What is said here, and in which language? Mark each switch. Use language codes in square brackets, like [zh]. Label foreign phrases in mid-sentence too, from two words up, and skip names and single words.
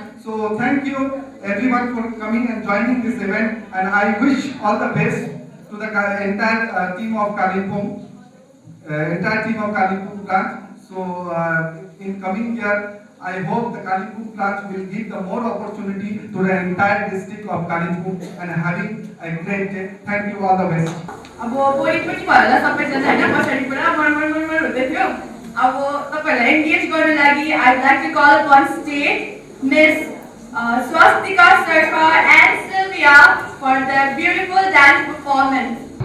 [en] So thank you everyone for coming and joining this event, and I wish all the best to the entire team of Kalimpong, branch. So in coming year, I hope the Kalimpong branch will give the more opportunity to the entire district of Kalimpong and having a great day. Thank you, all the best. [ne] अब बोली पनि भयो होला सबैजना हैन पछाडी पुरा मर हुँदै थियो अब तपाईहरुलाई एंगेज गर्न लागि [en] I would like to call on stage Miss Swastika Sarkar and Silvia for the beautiful dance performance